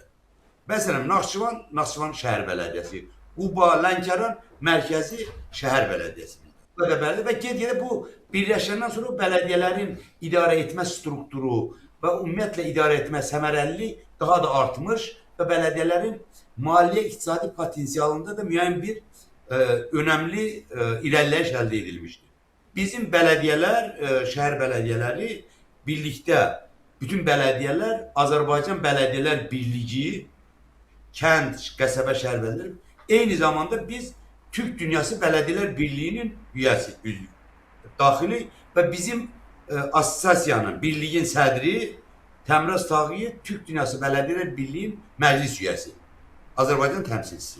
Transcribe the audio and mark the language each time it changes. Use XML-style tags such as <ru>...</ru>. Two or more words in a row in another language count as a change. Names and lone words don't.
<az>Məsələn, Naxçıvan şəhər bələdiyyəsi, Quba, Lənkəran mərkəzi şəhər bələdiyyəsi bizdə. Və gediyə bu birləşəndən sonra bələdiyyələrin idarə etmə strukturu və ümumiyyətlə idarə etmə səmərəliliyi daha da artmış və bələdiyyələrin maliyyə iqtisadi potensialında da müəyyən bir</az> <tr>önemli ilerleyiş elde edilmiştir. Bizim belediyeler, şehir belediyeleri birlikte, bütün belediyeler Azerbaycan Belediyeler Birliği, kent, qəsəbə şəhər belediyeleri, eyni zamanda biz Türk Dünyası Belediyeler Birliği'nin üyesi, daxili ve bizim asosiasiyanın, birliğin sədri Təmraz Tağıyev Türk Dünyası Belediyeler Birliği'nin meclis üyesi, Azerbaycan temsilcisi.</tr>